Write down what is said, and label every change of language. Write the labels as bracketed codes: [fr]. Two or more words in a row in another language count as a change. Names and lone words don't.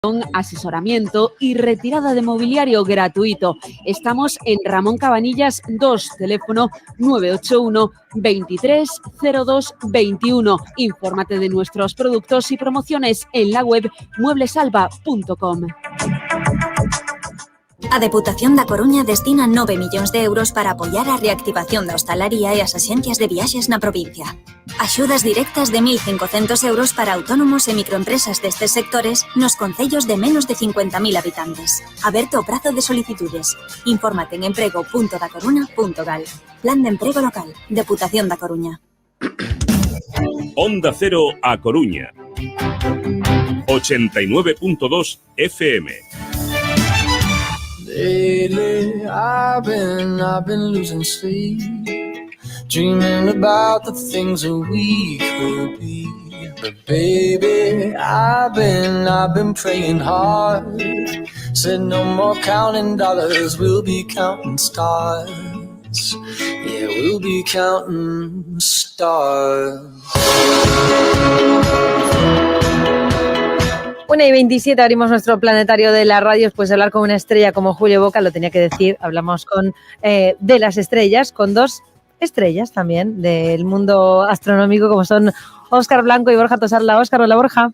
[es] asesoramiento y retirada de mobiliario gratuito. Estamos en Ramón Cabanillas 2, teléfono 981 23 02 21. Infórmate de nuestros productos y promociones en la web mueblesalva.com. [gl] A Deputación da Coruña destina 9 millóns de euros para apoiar a reactivación da hostalaría e as axencias de viaxes na provincia. Axudas directas de 1.500 euros para autónomos e microempresas destes sectores nos concellos de menos de 50.000 habitantes. Aberto o prazo de solicitudes. Infórmate en emprego.dacoruña.gal. Plan de emprego local. Deputación da Coruña. Onda Cero A Coruña. 89.2 FM. [en] Lately, I've been losing sleep, dreaming about the things that we could be. But baby, I've been praying hard. Said no more counting dollars, we'll be counting stars. Yeah, we'll be counting stars. [es] 1:27 abrimos nuestro planetario de la radio. Después de hablar con una estrella como Julio Boca, lo tenía que decir, hablamos con de las estrellas, con dos estrellas también del mundo astronómico, como son Óscar Blanco y Borja Tosarla. Óscar, hola Borja.